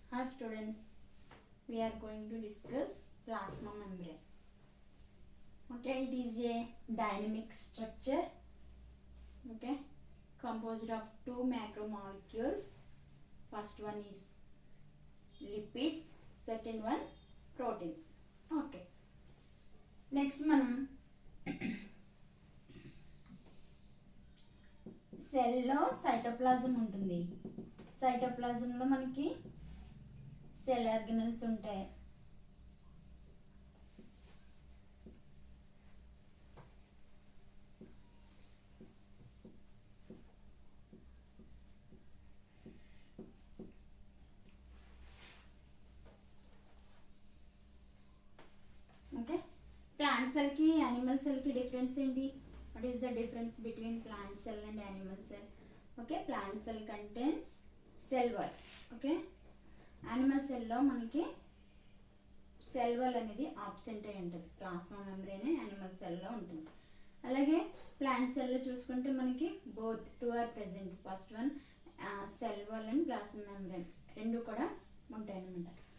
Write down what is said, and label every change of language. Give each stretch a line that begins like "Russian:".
English: Students, we are going to discuss plasma membrane. Okay, it is a dynamic structure, okay, composed of two macromolecules. First one is lipids, second one proteins. Okay, next
Telugu: మనం సెల్లో cytoplasm ఉంటుంది. సైటోప్లాజంలో మనకి cell organelles ఉంటాయి. Okay, plant సెల్కి animal సెల్కి difference ఏంటి?
English: What is the difference between plant cell and animal cell? Okay, plant cell contain cell wall. Okay, animal cell
Telugu: లో మనకి cell wall అనేది absent అయి ఉంటుంది. ప్లాస్మా మెంబ్రేన్ యానిమల్ సెల్లో ఉంటుంది. అలాగే ప్లాంట్ సెల్లో చూసుకుంటే మనకి
English: Both two are present.
Telugu: First one cell wall and plasma membrane రెండు కూడా ఉంటాయి అన్నమాట.